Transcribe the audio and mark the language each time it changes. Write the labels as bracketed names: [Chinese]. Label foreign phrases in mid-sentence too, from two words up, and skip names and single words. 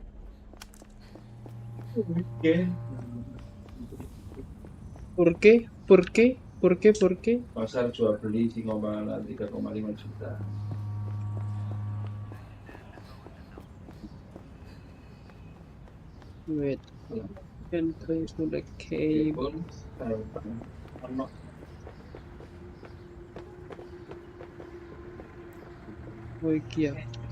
[Indonesian] Oke. [Spanish] ¿Por qué? ¿Por qué? ¿Por qué? ¿Por qué? [Indonesian] Pasar jual beli 3,5 juta. [English] Wait. Entry to the cave. [Javanese] Oh, iki ya.